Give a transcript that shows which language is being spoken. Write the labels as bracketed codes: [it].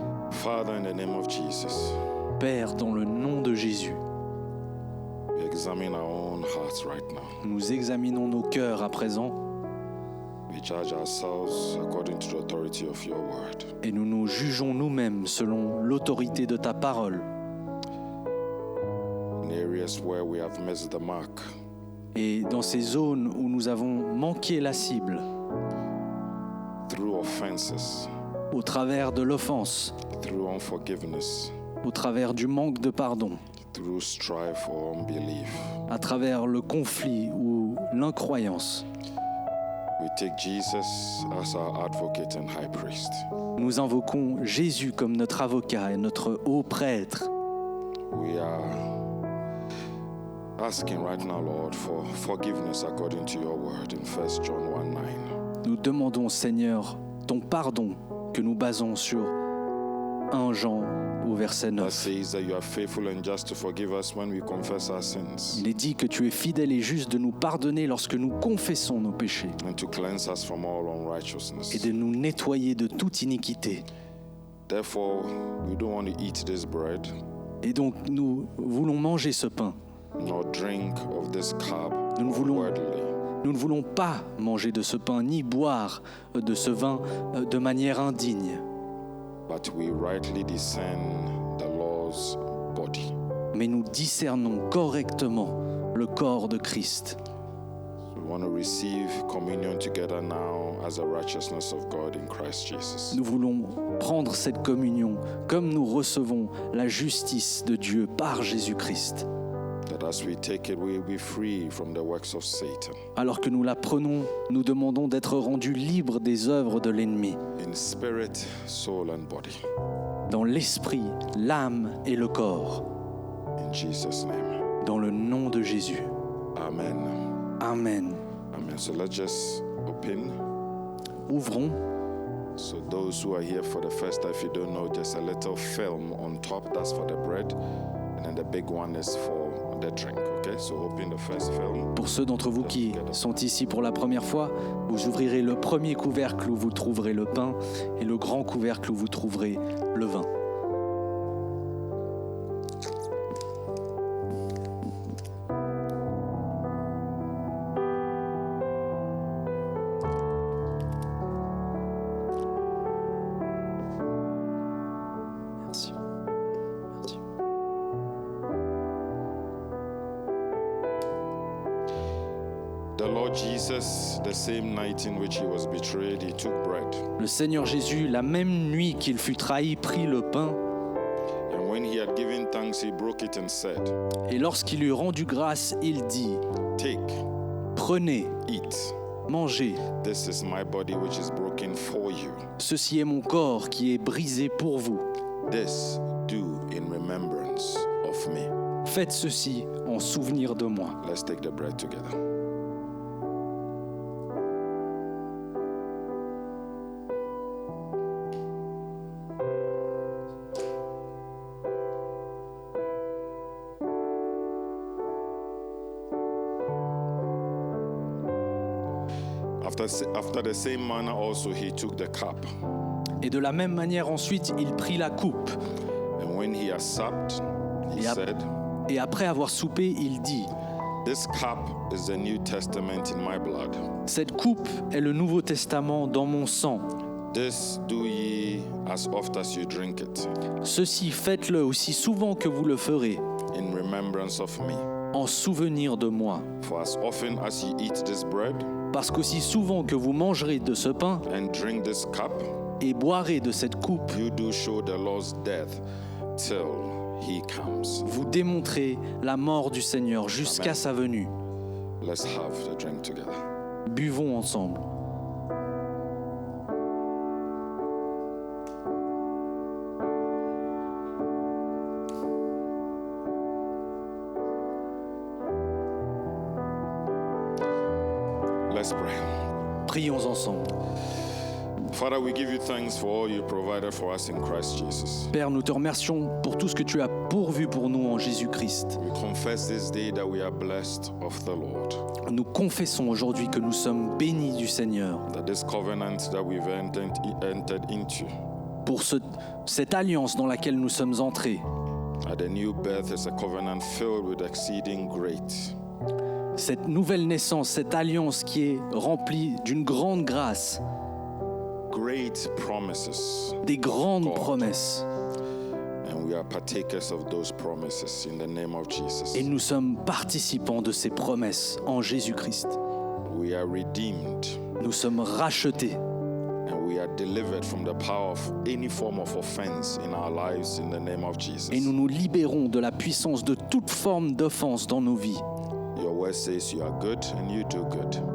[en] Father, in the name of Jesus, [fr] Père, dans le nom de Jésus, [en] we examine our own hearts right now. [fr] nous examinons nos cœurs à présent [en] We judge ourselves according to the authority of your word. [fr] et nous nous jugeons nous-mêmes selon l'autorité de ta parole. [en] In areas where we have missed the mark, [fr] Et dans ces zones où nous avons manqué la cible, [en] through offenses, [fr] au travers de l'offense, [en] through unforgiveness, [fr] au travers du manque de pardon, [en] through strife or unbelief, [fr] à travers le conflit ou l'incroyance, [en] we take Jesus as our advocate and high priest. [fr] nous invoquons Jésus comme notre avocat et notre haut prêtre. [en] We are asking right now, Lord, for forgiveness according to your word in 1 John 1:9. [fr] Nous demandons, Seigneur, ton pardon que nous basons sur 1 Jean au verset [en] That [fr] 9. [en] says that you are faithful and just to forgive us when we confess our sins [fr] Il est dit que tu es fidèle et juste de nous pardonner lorsque nous confessons nos péchés [en] and to cleanse us from all [fr] et [en] unrighteousness. [fr] de nous nettoyer de toute iniquité. [en] Therefore, we don't want to eat this bread [fr] Et donc nous voulons manger ce pain. [en] nor drink of this cup [fr] Nous ne voulons- [en] unworthily, [fr] Nous ne voulons pas manger de ce pain ni boire de ce vin de manière indigne, [en] but we rightly discern the Lord's body. [fr] mais nous discernons correctement le corps de Christ. [en] We want to receive communion together now as the righteousness of God in Christ Jesus. [fr] Nous voulons prendre cette communion comme nous recevons la justice de Dieu par Jésus-Christ. [en] That as we take it, we will be free from the works of Satan [fr] Alors que nous la prenons, nous demandons d'être rendus libres des œuvres de l'ennemi, [en] in spirit, soul, and body. [fr] dans l'esprit, l'âme et le corps, [en] In Jesus' name. [fr] dans le nom de Jésus. [en] Amen. [fr] Amen. [en] Amen. So let's just open. [fr] Ouvrons. [en] So those who are here for the first time, if you don't know, there's a little film on top. That's for the bread. And then the big one is for the drink. Okay? So open the first film. [fr] Pour ceux d'entre vous qui sont ici pour la première fois, vous ouvrirez le premier couvercle où vous trouverez le pain et le grand couvercle où vous trouverez le vin. Merci. Merci. [en] The Lord Jesus, the same night in which he was betrayed, he took bread. [fr] Le Seigneur Jésus, la même nuit qu'il fut trahi, prit le pain, [en] And when he had given thanks, he broke it and said, [fr] et lorsqu'il eut rendu grâce, il dit, [en] Take, [fr] prenez, [en] eat. [fr] mangez, [en] This is my body which is broken for you. [fr] ceci est mon corps qui est brisé pour vous. [en] This do in remembrance of me. [fr] Faites ceci en souvenir de moi. [en] Let's take the bread together. After the same manner also he took the cup. [fr] Et de la même manière ensuite, il prit la coupe. [en] And when he had supped, he Yep. said, [fr] Et après avoir soupé, il dit, [en] This cup is the New Testament in my blood. [fr] cette coupe est le Nouveau Testament dans mon sang. [en] This do ye as oft as you drink it, [fr] Ceci faites-le aussi souvent que vous le ferez, [en] in remembrance of me. [fr] en souvenir de moi. [en] For as often as ye eat this bread [fr] Parce qu'aussi souvent que vous mangerez de ce pain [en] and drink this cup, [fr] et boirez de cette coupe, [en] you do show the Lord's death till he comes. [fr] vous démontrez la mort du Seigneur jusqu'à [en] Amen. [fr] sa venue. [en] Let's have the drink together. [fr] Buvons ensemble. [en] Let's pray. [fr] Prions ensemble. [en] Father, we give you thanks for all you provided for us in Christ Jesus. [fr] Père, nous te remercions pour tout ce que tu as pourvu pour nous en Jésus-Christ. [en] We confess this day that we are blessed of the Lord, [fr] Nous confessons aujourd'hui que nous sommes bénis du Seigneur, [en] that this covenant that we've entered into, [fr] pour cette alliance dans laquelle nous sommes entrés. [en] The new birth is a covenant filled with exceeding great. [fr] Cette nouvelle naissance, cette alliance qui est remplie d'une grande grâce, [en] Great promises. [fr] des grandes [en] God. [fr] promesses. [en] And we are partakers of those promises in the name of Jesus. [fr] Et nous sommes participants de ces promesses en Jésus-Christ. [en] We are redeemed. [fr] Nous sommes rachetés [en] And we are delivered from the power of any form of offense in our lives in the name of Jesus. [fr] et nous nous libérons de la puissance de toute forme d'offense dans nos vies. [en] Your word says you are good and you do good.